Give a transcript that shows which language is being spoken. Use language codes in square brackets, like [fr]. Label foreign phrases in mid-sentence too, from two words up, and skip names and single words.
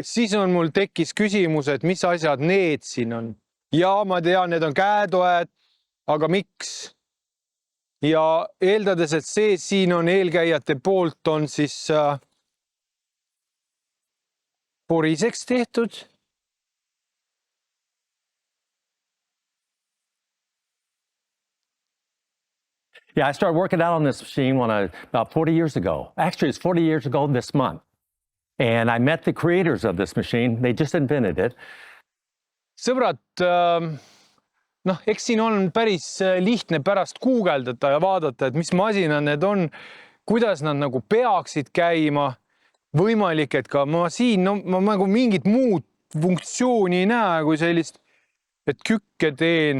[et] Siis on mul tekkis küsimus, et mis asjad need siin on. Ja ma tean, need on käetoed, aga miks? Ja eeldades, et see siin on eelkäijate poolt on siis poriseks tehtud. [en] Yeah, I started working out on this machine about 40 years ago. Actually, it's 40 years ago this month. And I met the creators of this machine. They just invented it. [et] Sõbrad, eks siin on päris lihtne pärast guugeldada ja vaadata, et mis masinad need on, kuidas nad nagu peaksid käima. Võimalik, et ka ma siin ma nagu mingit muud funktsiooni ei näe kui sellist, et kükke teen.